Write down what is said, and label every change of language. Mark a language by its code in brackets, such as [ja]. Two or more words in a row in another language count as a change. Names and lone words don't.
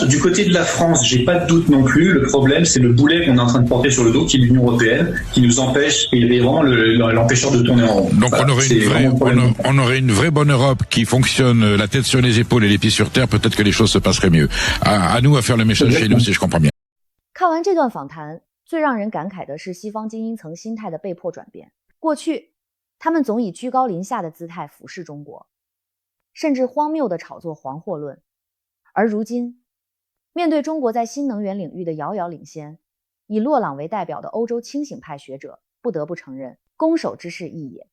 [fr] Du côté de la France, j'ai pas de doute non plus. Le problème, c'est le boulet qu'on est en train de porter sur le dos, qui est l'Union européenne, qui nous empêche, et vraiment l'empêcheur de tourner en rond. Donc on aurait une vraie bonne Europe qui fonctionne la tête sur les épaules et les pieds sur terre. Peut-être que les choses se passeraient mieux. À nous à faire le ménage chez nous, si je comprends bien. [zh] 看完这段访谈，最让人感慨的是西方精英层心态的被迫转变。过去，他们总以居高临下的姿态俯视中国。甚至荒谬地炒作黄祸论，而如今，面对中国在新能源领域的遥遥领先，以洛朗为代表的欧洲清醒派学者不得不承认，攻守之势异也。